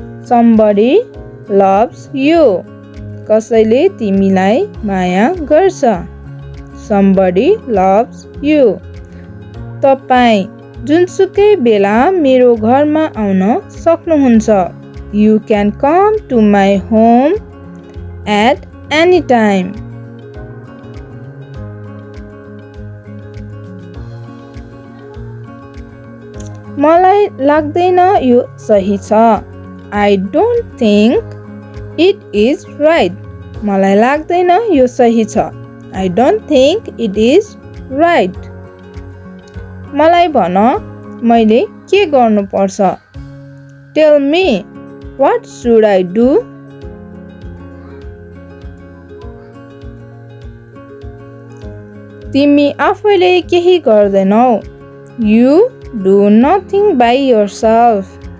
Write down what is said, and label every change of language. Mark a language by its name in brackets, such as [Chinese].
[English] Somebody loves you. [Nepali] कसैले तिमीलाई माया गर्छ। [English] Somebody loves you. [Nepali] तपाईँ जुनसुकै बेला मेरो घरमा आउन सक्नुहुन्छ। [English] You can come to my home at any time. [Nepali] मलाई लाग्दैन यो सही छ। [English] I don't think it is right. [Nepali] मलाई लाग्दैन यो सही छ। [English] I don't think it is right. [Nepali] मलाई भन मैले के गर्नुपर्छ। [English] Tell me what should I do? [Nepali] तिमी आफैले केही गर्दैनौ। [English] You do nothing by yourself.